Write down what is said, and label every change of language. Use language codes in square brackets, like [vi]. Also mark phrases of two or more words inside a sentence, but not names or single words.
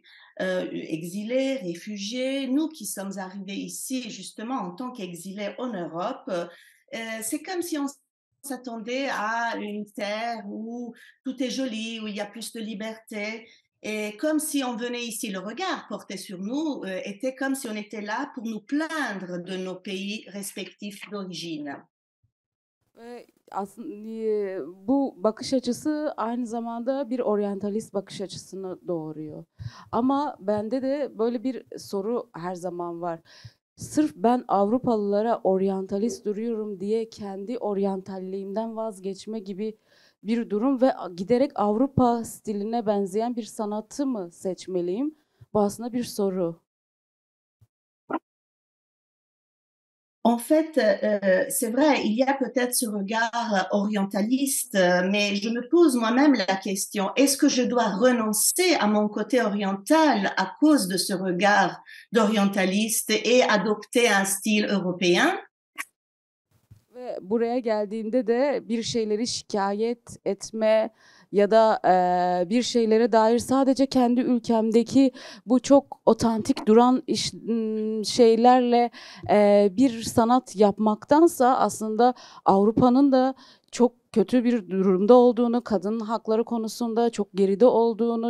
[fr] Exilés, réfugiés, nous qui sommes arrivés ici justement en tant qu'exilés en Europe, c'est comme si on s'attendait à une terre où tout est joli, où il y a plus de liberté. Et comme si on venait ici, le regard porté sur nous était comme si on était là pour nous plaindre de nos pays respectifs d'origine. [tr] Ve aslında bu bakış açısı aynı zamanda bir oryantalist bakış açısını doğuruyor. Ama bende de böyle bir soru her zaman var. Sırf ben Avrupalılara oryantalist duruyorum diye kendi oryantalliğimden vazgeçme gibi bir durum ve giderek Avrupa stiline benzeyen bir sanatı mı seçmeliyim? Bu aslında bir soru. [fr] En fait, c'est vrai, il y a peut-être ce regard orientaliste, mais je me pose moi-même la question, est-ce que je dois renoncer à mon côté oriental à cause de ce regard d'orientaliste et adopter un style européen? [tr] Ve buraya geldiğimde de bir şeyleri şikayet etme ya da bir şeylere dair sadece kendi ülkemdeki bu çok otantik duran şeylerle bir sanat yapmaktansa aslında Avrupa'nın da çok kötü bir durumda olduğunu, kadın hakları konusunda çok geride olduğunu,